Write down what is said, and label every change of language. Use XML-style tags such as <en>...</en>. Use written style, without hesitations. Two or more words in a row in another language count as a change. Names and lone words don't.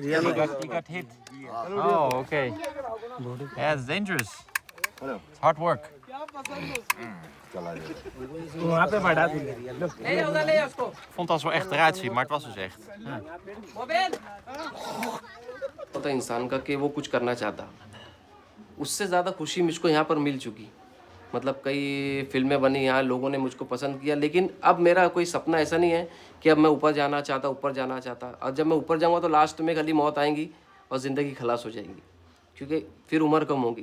<en>Real he fight. got hit. Oh, okay. Yeah, it's dangerous. It's hard work.</en> <hi>वहाँ पे बढ़ा देंगे।</hi> <nl>Ik vond het als wel echt eruit zien, maar het was dus echt. Ja.</nl> <hi>होता इंसान का कि वो कुछ करना चाहता, उससे ज़्यादा खुशी मुझको यहाँ पर मिल चुकी। मतलब कई फिल्में बनी यहाँ, लोगों ने मुझको पसंद किया, लेकिन अब मेरा कोई सपना ऐसा नहीं है कि अब मैं ऊपर जाना चाहता। और जब मैं ऊपर जाऊँगा तो लास्ट में खाली मौत आएंगी और ज़िंदगी खलास हो जाएंगी, क्योंकि फिर उम्र कम होगी।</hi>